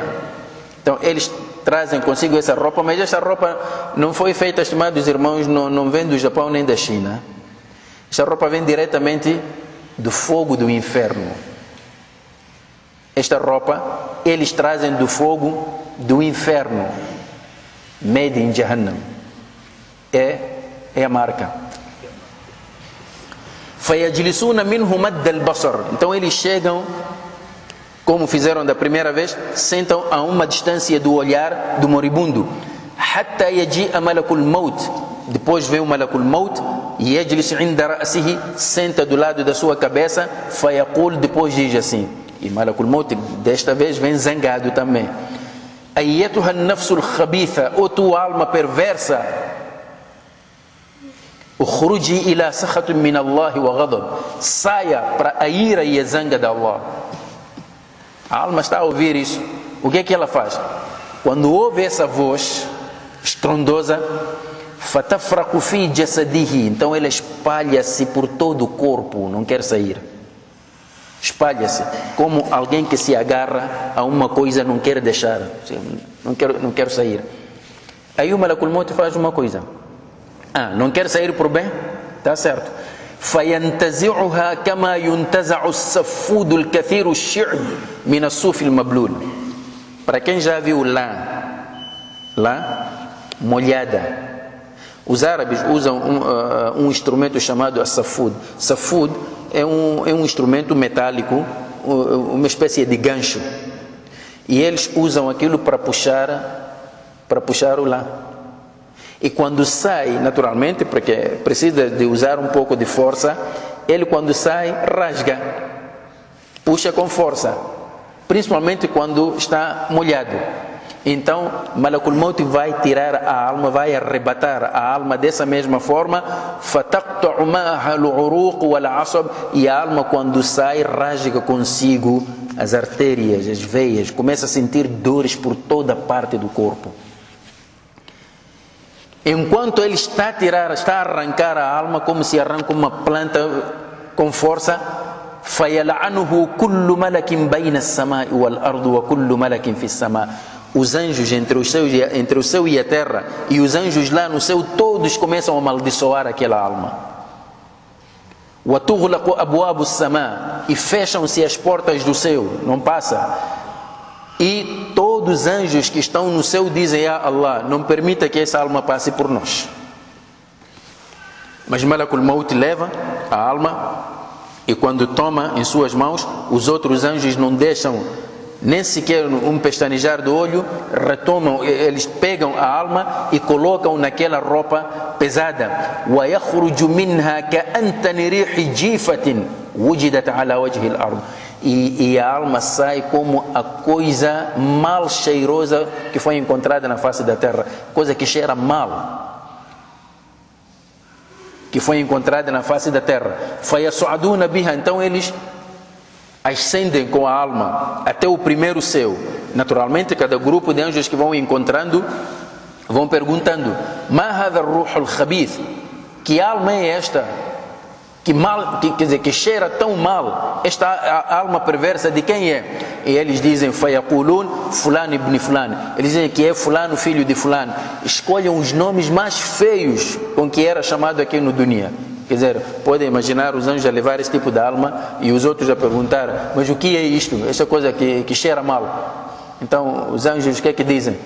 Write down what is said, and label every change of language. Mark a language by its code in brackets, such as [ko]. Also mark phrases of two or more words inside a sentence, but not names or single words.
[pt] Então eles trazem consigo essa roupa, mas essa roupa não foi feita, estimados irmãos, não vem do Japão nem da China. Essa roupa vem diretamente do fogo do inferno. Esta roupa eles trazem do fogo do inferno, [en] made in Jahannam, [pt] é a marca. [ar] فَيَجْلِسُونَ مِنْهُ مَدَّ الْبَصَرِ, [pt] então eles chegam, como fizeram da primeira vez, sentam a uma distância do olhar do moribundo. [ar] حَتَّى يَجِيءَ مَلَكُ الْمَوْتِ, [pt] depois vem o [ar] ملك الموت, يَجْلِسُ عِنْدَ رَأْسِهِ, [pt] senta do lado da sua cabeça, فَيَقُولُ, depois diz assim, e [ar] ملك الموت [pt] desta vez vem zangado também, [ar] أَيَّتُهَا النَّفْسُ الْخَبِيثَ, [pt] ou tua alma perversa, [ar] اخرجي إلى سخط من الله وغضب, [pt] saia para a ira e a zanga de Allah. A alma está a ouvir isso. O que é que ela faz? Quando ouve essa voz estrondosa, [ar] فتفرق في جسده, [pt] então ela espalha-se por todo o corpo, não quer sair. Espalha-se como alguém que se agarra a uma coisa, não quer deixar, não quero sair. Aí o [ar] ملك الموت [pt] faz uma coisa: não quer sair por bem? Está certo. [ar] فينتزعها كما ينتزع السفود الكثير الشعب من الصوف المبلول. [pt] Para quem já viu lã molhada, os árabes usam um instrumento chamado safud. Safud é um instrumento metálico, uma espécie de gancho, e eles usam aquilo para puxar o lã. E quando sai, naturalmente, porque precisa de usar um pouco de força, ele quando sai rasga, puxa com força, principalmente quando está molhado. Então [ar] ملك الموت [pt] vai tirar a alma, vai arrebatar a alma dessa mesma forma, [ar] فتقطع معها العروق والعصب, [pt] e a alma quando sai rasga consigo as artérias, as veias, começa a sentir dores por toda parte do corpo. Enquanto ele está a arrancar a alma, como se arranca uma planta com força, [ar] فَيَلْعَنُهُ كُلُّ مَلَكٍ بَيْنَ السَّمَاءِ وَالْأَرْضِ وَكُلُّ مَلَكٍ فِي السَّمَاءِ. [pt] Os anjos entre o céu e a terra, e os anjos lá no céu, todos começam a amaldiçoar aquela alma. [ar] وَتُغْلَقُ أَبْوَابُ السَّمَاءِ, [pt] e fecham-se as portas do céu, não passa. E todos os anjos que estão no céu dizem: Allah, não permita que essa alma passe por nós. Mas [ar] ملك الموت [pt] leva a alma, e quando toma em suas mãos, os outros anjos não deixam nem sequer um pestanejar do olho, retomam, eles pegam a alma e colocam naquela roupa pesada. [ar] وَيَخْرُجُ مِنْهَا كَأَنْتَنِ رِيحِ جِيفَةٍ وُجِدَتْ عَلَى وَجْهِ الْأَرْضِ. [pt] E a alma sai como a coisa mal cheirosa que foi encontrada na face da terra, coisa que cheira mal, que foi encontrada na face da terra. [ar] فَيَصْعَدُونَ بِهَا, [pt] então eles ascendem com a alma até o primeiro céu. Naturalmente, cada grupo de anjos que vão encontrando vão perguntando: [ar] مَا هَذَا الرُّوحُ الْخَبِيث, [pt] que alma é esta? Quer dizer, que cheira tão mal, esta alma perversa de quem é? E eles dizem: [ar] فَيَقُولُونَ فُلَانِ ibn fulano. [pt] Eles dizem que é fulano, filho de fulano. Escolhem os nomes mais feios com que era chamado aqui no dunya. Quer dizer, podem imaginar os anjos a levar esse tipo de alma e os outros a perguntar: mas o que é isto? Essa coisa que cheira mal. Então os anjos o que é que dizem?